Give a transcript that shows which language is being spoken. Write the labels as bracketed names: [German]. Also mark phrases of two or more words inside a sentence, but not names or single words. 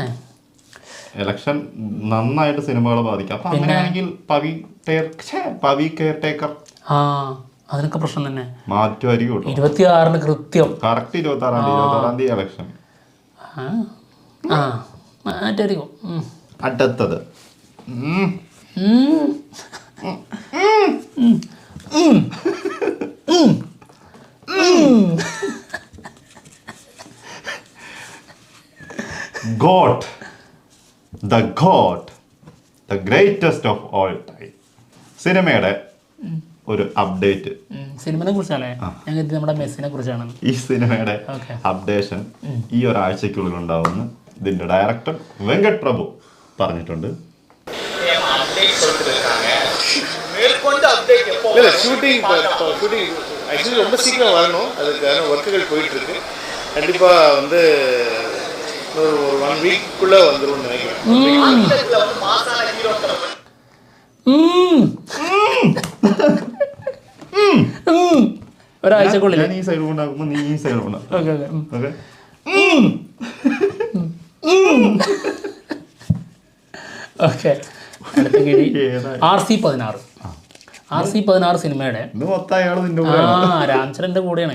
[Malayalam] ഇലക്ഷൻ നന്നായിട്ട് സിനിമകളെ ബാധിക്കും. അപ്പൊ അങ്ങനെയാണെങ്കിൽ പവി കെയർ ടേക്കർ അതിനൊക്കെ പ്രശ്നം തന്നെ മാറ്റുമായിരിക്കും. 26-ന് കൃത്യം കറക്റ്റ് 26-ാം തീയതി ഇലക്ഷൻ മാറ്റായിരിക്കും. അടുത്തത് ഗോട്ട്, [English] the greatest of all time [Malayalam] സിനിമയുടെ ഒരു അപ്ഡേറ്റ്. സിനിമയെ കുറിച്ചാണല്ലേ? നമ്മുടെ മെസ്സിനെ കുറിച്ചാണ്. ഈ സിനിമയുടെ അപ്ഡേഷൻ ഈ ഒരാഴ്ചക്കുള്ളിൽ ഉണ്ടാവുമെന്ന് ഇതിന്റെ ഡയറക്ടർ വെങ്കട് പ്രഭു പറഞ്ഞിട്ടുണ്ട്. [English] shooting actually [Tamil] ரொம்ப சீக்கிரம் வரணும். அதுக்கான ஒர்க்குகள் போயிட்டுருக்கு. கண்டிப்பாக வந்து ஒரு 1 வீக்குள்ளே வந்துடும் நினைக்கிறேன். [Malayalam] ഒരാഴ്ചക്കുള്ളിൽ ഈ സൈഡ് കൊണ്ടാകുമ്പോൾ നീ ഈ സൈഡ് കൊണ്ടാകും. ഓക്കെ, RC16 സിനിമയുടെ രാംചരൻ്റെ കൂടെയാണ്.